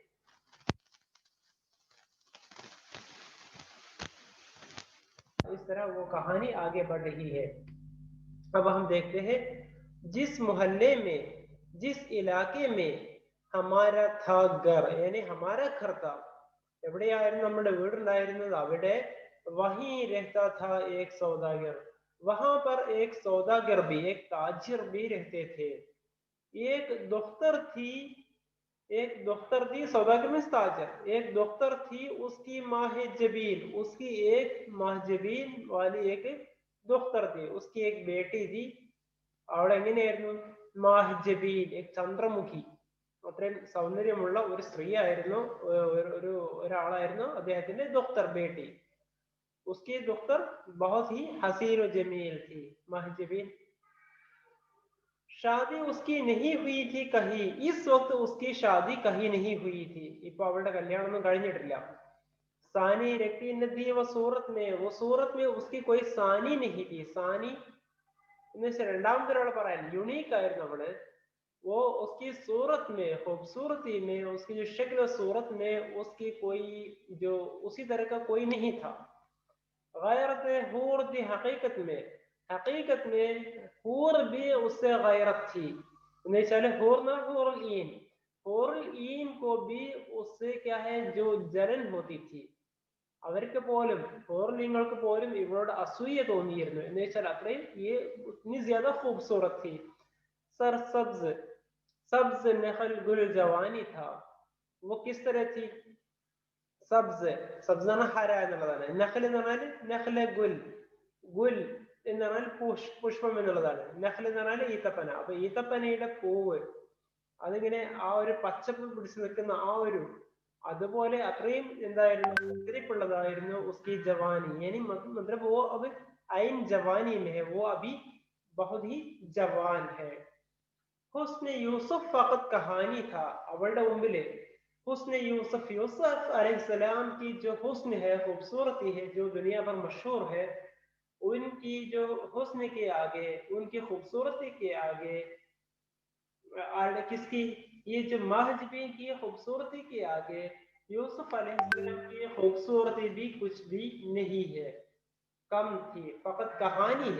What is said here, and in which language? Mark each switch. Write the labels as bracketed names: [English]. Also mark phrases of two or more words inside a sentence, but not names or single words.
[Hindi] इस तरह वो कहानी आगे बढ़ रही है। अब हम देखते हैं जिस मोहल्ले में, जिस इलाके में हमारा था घर, यानी हमारा घर था, [Malayalam] എവിടെയായിരുന്നു നമ്മുടെ വീടുണ്ടായിരുന്നത്, അവിടെ [Hindi] वहीं रहता था एक सौदागर, वहां पर एक सौदागर भी, एक ताजिर भी रहते थे। एक दुख्तर थी, एक दुख्तर थी, सौदागर में ताजिर, एक दुख्तर थी उसकी माह जबीन, उसकी एक माह जबीन वाली एक दुख्तर थी, उसकी एक बेटी थी। [Malayalam] അവിടെ എങ്ങനെയായിരുന്നു മാഹ് ജബീൻ, एक ചന്ദ്രമുഖി, അത്രയും സൗന്ദര്യമുള്ള ഒരു സ്ത്രീ ആയിരുന്നു, ഒരാളായിരുന്നു അദ്ദേഹത്തിന്റെ [Hindi] दुख्तर बेटी। उसकी दुख्तर बहुत ही हसीन और जमील थी, माह जबीन। शादी उसकी नहीं हुई थी कहीं, इस वक्त उसकी शादी कहीं नहीं हुई थी, [Malayalam] ഇപ്പൊ അവളുടെ കല്യാണം ഒന്നും കഴിഞ്ഞിട്ടില്ല। [Hindi] सानी रखती न थी वो सूरत में, वो सूरत में उसकी कोई सानी नहीं थी। [Malayalam] सानी എന്നുവെച്ചാൽ രണ്ടാമത്തെ ഒരാൾ പറയാൻ यूनिक ആയിരുന്നു അവള്। [Hindi] वो उसकी सूरत में, खूबसूरती में, उसकी जो शक्ल सूरत में उसकी कोई जो उसी तरह का कोई नहीं था। गैरत हूर थी हकीकत में, हकीकत में हूर भी उससे गैरत थी। എന്നുവെച്ചാൽ हूर ना हूरुल ईन, हूरुल ईन को भी उससे क्या है जो जलन होती थी, [Malayalam] അവർക്ക് പോലും ഹൂറുലിങ്ങൾക്ക് പോലും ഇവളോട് അസൂയ തോന്നിയിരുന്നു। എന്ന് വെച്ചാൽ അത്രയും [Hindi] ഇतनी ज्यादा खूबसूरत थी। सर सब्ज सब्ज नखल गुल जवानी था। वो किस तरह थी? [Malayalam] സബ്സ്, സബ്സ് എന്ന് പറഞ്ഞാൽ ഹര എന്നുള്ളതാണ്, നഖൽ എന്ന് പറഞ്ഞാൽ നഖല ഗുൽ, ഗുൽ എന്ന് പറഞ്ഞാൽ പുഷ്പം എന്നുള്ളതാണ്, നഖൽ എന്ന് പറഞ്ഞാൽ ഈത്തപ്പന. അപ്പൊ ഈത്തപ്പനയുടെ പൂവ് അതിങ്ങനെ ആ ഒരു പച്ചപ്പ് പിടിച്ചു നിൽക്കുന്ന ആ ഒരു, അതുപോലെ അത്രയും എന്തായിരുന്നു ഉദ്ധരിപ്പുള്ളതായിരുന്നു [Hindi] उसकी जवानी, यानी मतलब वो अब आइन जवानी में है, वो अभी बहुत ही जवान है। हुस्न यूसुफ फकत कहानी था, [Malayalam] അവളുടെ മുമ്പില് [Hindi] हुस्न यूसुफ, यूसुफ अलैहिस्सलाम की जो हुस्न है, खूबसूरती है, जो दुनिया पर मशहूर है, उनकी जो हुस्न के आगे, उनकी खूबसूरती के आगे किसकी, ये जो माहजबीन की खूबसूरती के आगे यूसुफ अलैहिस्सलाम की खूबसूरती भी कुछ भी नहीं है, कम थी, फकत कहानी है।